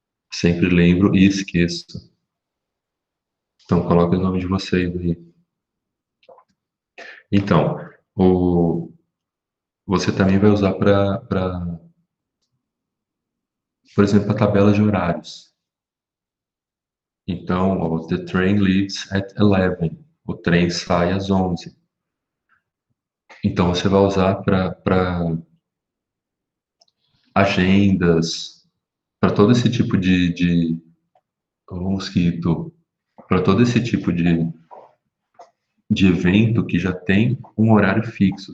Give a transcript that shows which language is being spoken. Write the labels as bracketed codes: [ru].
[pt] Sempre lembro e esqueço. Então, coloquem os nomes de vocês aí. Então, você também vai usar por exemplo, a tabela de horários. Então, [en] the train leaves at 11. [pt] O trem sai às 11. Então, você vai usar para agendas, para todo esse tipo mosquito, para todo esse tipo de evento que já tem um horário fixo.